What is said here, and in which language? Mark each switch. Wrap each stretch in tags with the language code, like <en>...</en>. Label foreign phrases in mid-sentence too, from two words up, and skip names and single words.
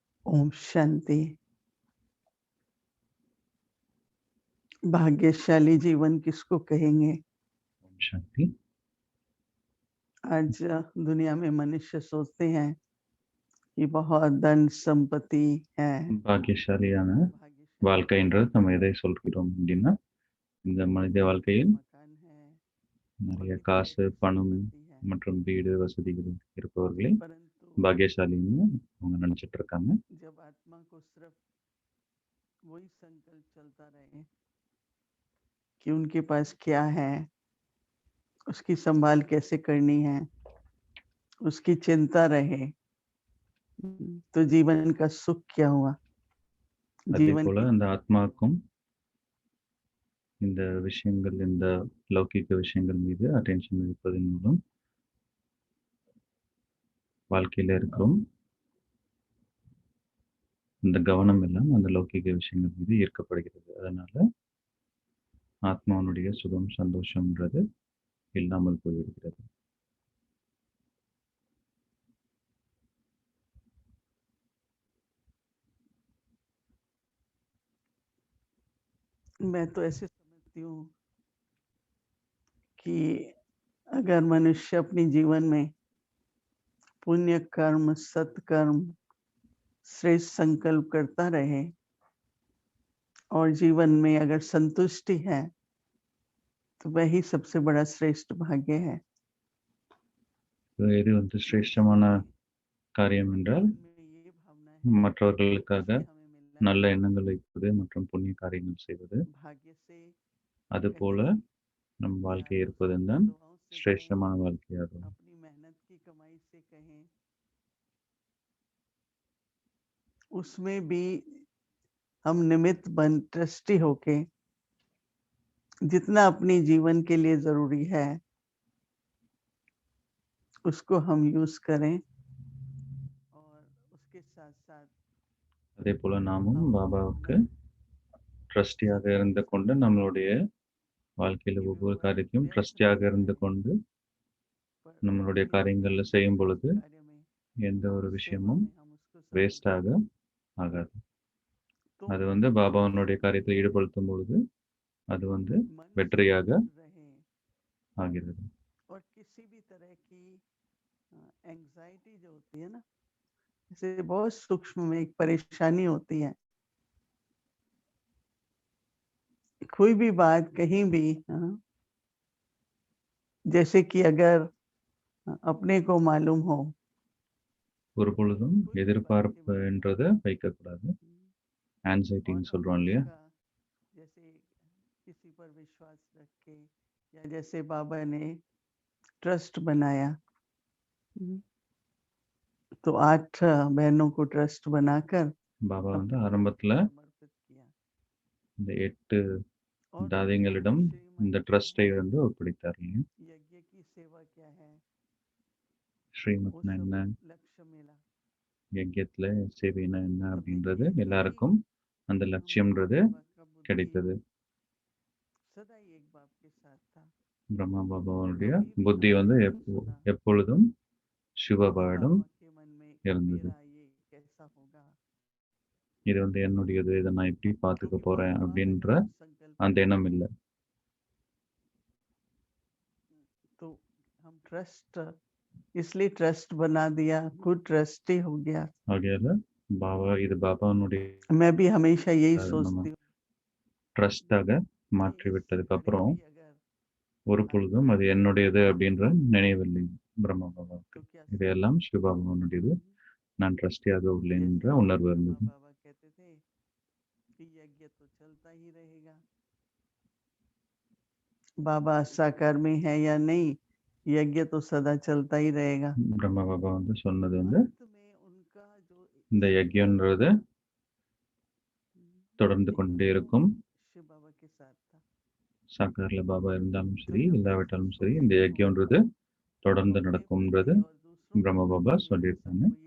<hi>ओम शांति। भाग्यशाली जीवन किसको कहेंगे? ओम शांति। आज दुनिया में मनुष्य सोचते हैं कि बहुत धन संपत्ति है,</hi> <ta>பாக்கியசாலியான</ta> <hi>भाग्यशाली</hi> <ta>வாழ்க்கைன்றது நம்ம எதை சொல்கிறோம் அப்படின்னா, இந்த மனித வாழ்க்கையில்</ta> <hi>मकान है</hi> <ta>நிறைய</ta> <hi>और एक</hi> <ta>காசு, பணம்</ta> <hi>संपत्ति है,</hi> <ta>மற்றும் வீடு வசதிகள் இருப்பவர்களை</ta> <hi>परंतु</hi> <ta>பாக்கியசாலின்னு அவங்க நினைச்சிட்டு இருக்காங்க.</ta> <hi>जब आत्मा को सिर्फ वही संकल्प चलता रहे कि उनके पास क्या है, उसकी संभाल कैसे करनी है, उसकी चिंता रहे, तो जीवन का सुख क्या हुआ?</hi> <ta>அதே</ta> <hi>जीवन</hi> <ta>போல</ta> <hi>की</hi> <ta>அந்த ஆத்மாவுக்கும் இந்த விஷயங்கள், இந்த லௌகிக விஷயங்கள் மீது அட்டென்ஷன் இருப்பதன் மூலம் வாழ்க்கையில இருக்கிறோம். இந்த கவனம் எல்லாம் அந்த லௌகிக விஷயங்கள் மீது ஈர்க்கப்படுகிறது. அதனால ஆத்மாவுடைய சுகம், சந்தோஷம்ன்றது இல்லாமல் போய்விடுகிறது.</ta> <hi>मैं तो ऐसे समझती हूँ कि अगर मनुष्य अपने जीवन में पुण्य कर्म, सत्कर्म, श्रेष्ठ संकल्प करता रहे और जीवन में अगर संतुष्टि है, तो वही सबसे बड़ा श्रेष्ठ भाग्य है।</hi> <ta>எது வந்து சிரேஷ்டமான காரியம் என்றால்,</ta> <hi>में ये भावना है</hi> <ta>மற்றவர்களுக்காக</ta> <hi>से हमें मिलना</hi> <ta>நல்ல எண்ணங்கள் வைப்பது மற்றும் புண்ணிய காரியங்கள் செய்வது.</ta> <hi>भाग्य से</hi> <ta>அதுபோல</ta> <hi>कहें</hi> <ta>நம்</ta> <hi>या</hi> <ta>வாழ்க்கை</ta> <hi>दूसरों</hi> <ta>இருப்பதும்</ta> <hi>की</hi> <ta>தான்</ta> <hi>दुआओं से कहें,</hi> <ta>சிரேஷ்டமான வாழ்க்கையாகும்.</ta> <hi>अपनी मेहनत की कमाई से कहें, उसमें भी हम निमित्त बन ट्रस्टी होके जितना अपनी जीवन के लिए जरूरी है उसको हम यूज करें और उसके साथ साथ</hi> <ta>அதே போல நாமும்</ta> <hi>हम</hi> <ta>பாபாவுக்கு ட்ரஸ்டியாக இருந்து கொண்டு நம்மளுடைய வாழ்க்கையில ஒவ்வொரு காரியத்தையும் ட்ரஸ்டியாக இருந்து கொண்டு நம்மளுடைய காரியங்கள்ல செய்யும் பொழுது எந்த ஒரு விஷயமும் வேஸ்டாக ஆகாது. அது வந்து பாபாவனுடைய காரியத்தில் ஈடுபடுத்தும் பொழுது அது வந்து வெற்றியாக ஆகிறது.</ta> <hi>और किसी भी तरह की एंजाइटी जो होती है ना, इसे बहुत सूक्ष्म में एक परेशानी होती है। कोई भी बात कहीं भी जैसे कि अगर अपने को मालूम हो,</hi> <ta>ஒரு பொழுதும் எதிர்பார்ப்பு என்றதை வைக்கக்கூடாது. ஆன்சைட்டின்னு சொல்றோம் இல்லையா?</ta> <hi>जैसे किसी पर विश्वास रख के या जैसे बाबा ने ट्रस्ट बनाया, तो 8 बहनों को ट्रस्ट बनाकर</hi> <ta>பாபா வந்து ஆரம்பத்துல இந்த 8 தாதிகளிடம் இந்த ட்ரஸ்டை வந்து ஒப்படைத்தார் இல்லையா?</ta> <hi>यज्ञ की सेवा क्या है,</hi> <ta>ஸ்ரீமத்னா என்ன, யஜ்யத்துல சேவைனா என்ன அப்படின்றது எல்லாருக்கும் அந்த லட்சியம்ன்றது கிடைத்தது. பிரம்மா பாபாவுடைய புத்தி வந்து எப்பொழுதும் சிவபாவிடம் இருந்தது. இது வந்து என்னுடையது, இதை நான் எப்படி பார்த்துக்க போறேன் அப்படின்ற அந்த எண்ணம் இல்லை.</ta> <hi>तो हम ट्रस्ट इसलिए ट्रस्ट बना दिया, खुद ट्रस्टी हो गया।</hi> <ta>ஆகையால பாபா இது பாபாவுடைய</ta> <hi>मैं भी हमेशा यही सोचती हूँ,</hi> <ta>ட்ரஸ்டாக மாற்றி விட்டதுக்கு அப்புறம் ஒரு பொழுதும் அது என்னுடையது அப்படின்ற நினைவில்லை பிரம்மா பாபாவுக்கு. இதையெல்லாம் சிவபாபாவுடையது, நான் ட்ரஸ்டியாக உள்ளேன் என்ற உணர்வு இருந்தது.</ta> <hi>बाबा साकार में है या नहीं, यज्ञ तो सदा चलता ही रहेगा।</hi> <ta>பிரம்மா பாபா வந்து சொன்னது வந்து இந்த யஜ்யன்றது தொடர்ந்து கொண்டே இருக்கும். சாக்கார்ல பாபா இருந்தாலும் சரி, இல்லாவிட்டாலும் சரி, இந்த யஜ்யன்றது தொடர்ந்து நடக்கும்ன்றது பிரம்மா பாபா சொல்லியிருக்காங்க.</ta>